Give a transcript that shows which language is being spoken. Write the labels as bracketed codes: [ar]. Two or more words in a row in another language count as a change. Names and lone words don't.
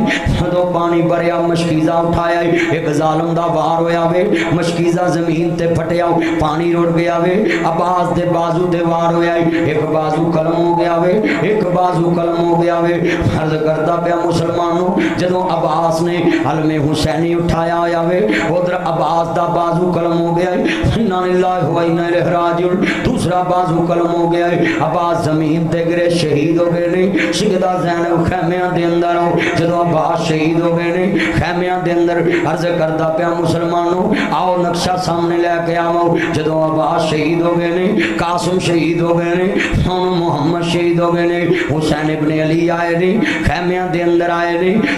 [pa] جدوں پانی بھریا مشکیزہ اٹھایا، ایک ظالم دا وار ہویا وے، مشکیزہ زمین تے پھٹیا، پانی رڑ گیا وے. عباس دے بازو دے وار ہویا، ایک بازو قلم ہو گیا وے، ایک بازو قلم ہو گیا وے. عرض کردا پیا مسلمانو جدوں عباس نے علمے حسینی اٹھایا ہویا وے، ادھر عباس دا بازو قلم ہو گیا. [ar] إنا لله و إنا إليه راجعون. [pa] دوسرا بازو قلم ہو گیا. عباس زمین تے گرے، شہید ہو گئے نے۔ سیدہ زینب خیمیاں دے اندر آؤ. جدوں عباس شہید ہو گئے نے خیمیاں دے اندر، عرض کردا پیا مسلمانو آؤ نقشہ سامنے لیکے آؤ. جدوں عباس شہید ہو گئے نے، قاسم شہید ہو گئے نے، ہن محمد شہید ہو گئے نے، حسین ابنِ علی آئے نے، خیمیاں دے اندر آئے نے.